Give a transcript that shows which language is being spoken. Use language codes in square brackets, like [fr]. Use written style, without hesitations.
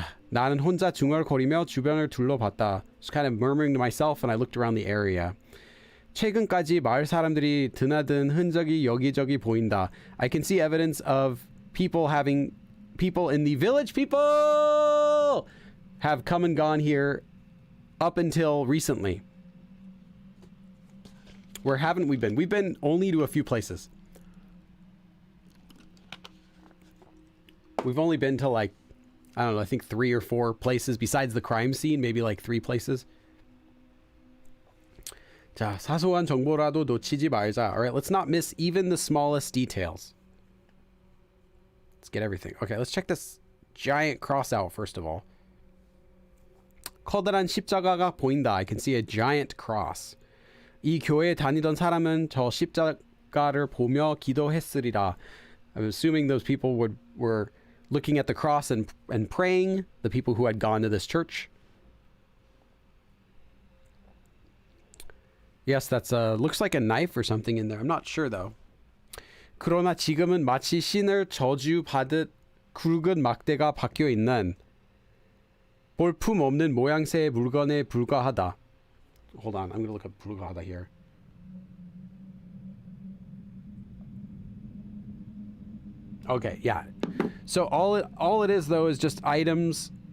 [ko] 나는 혼자 중얼거리며 주변을 둘러봤다. [en] Just kind of murmuring to myself, and I looked around the area. [ko] 최근까지 마을 사람들이 드나든 흔적이 여기저기 보인다. [en] I can see evidence of people in the village people have come and gone here up until recently. Where haven't we been? We've been only to a few places. We've only been to like, I don't know, I think 3 or 4 places besides the crime scene, maybe like 3 places. [ko] 자, 사소한 정보라도 놓치지 말자. [en] All right, let's not miss even the smallest details. Let's get everything. Okay, let's check this giant cross out first of all. [ko] 커다란 십자가가 보인다. [en] I can see a giant cross. [ko] 이 교회에 다니던 사람은 저 십자가를 보며 기도했으리라. [en] I'm assuming those people were looking at the cross and praying, the people who had gone to this church. Yes, that's looks like a knife or something in there. I'm not sure though. [ko] 그러나 지금은 마치 신을 저주받듯 굵은 막대가 박혀 있는 볼품 없는 모양새의 물건에 불과하다. [en] Hold on, I'm going to look up 불과하다 here. Okay, yeah. So all it is though is just items.